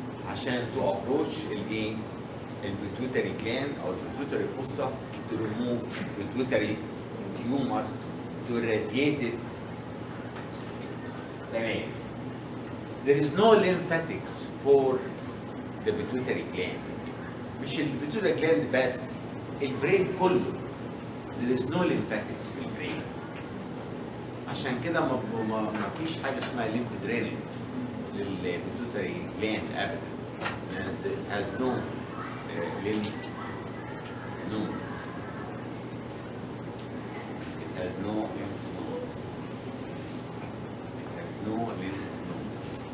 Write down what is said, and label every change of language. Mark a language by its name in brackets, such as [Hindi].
[Arabic] عشان [English] to approach [Arabic] الايه؟ البيتويتري [English] gland [Arabic] او البيتويتري [English] fossa to remove pituitary tumors to irradiate it. [Arabic] تمام. [English] There is no lymphatics for the pituitary gland. [Arabic] مش البيتويتري gland بس، البرين كله. [English] There is no lymphatics [Arabic] في البرين. عشان كده ما فيش حاجه اسمها lymph drainage للبيتويتري gland ابدا. [English] It has no lymph nodes. It has no lymph nodes. It has no lymph nodes.